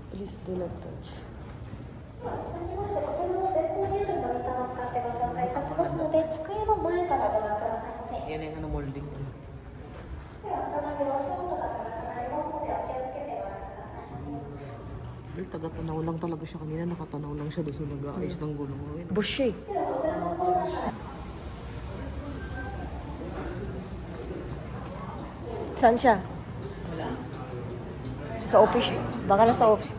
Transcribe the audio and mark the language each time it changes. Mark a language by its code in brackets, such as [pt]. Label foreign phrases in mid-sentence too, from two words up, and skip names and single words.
[en] Please do not touch. [ja] 続きまして、こちらの前方入力モニターを使ってご紹介いたしますので、机の前からご覧くださいませ。 [tl] Yan yung ano molding. [ja] では、再びお足元が高くなりますので、お気をつけてご覧ください。 [tl] Well, taga-tanaw lang talaga siya kanina. Nakatanaw lang siya doon sa nag-aayos ng gulong. Ayun. Bush siya eh. Saan siya? Sa office. Baka nasa office.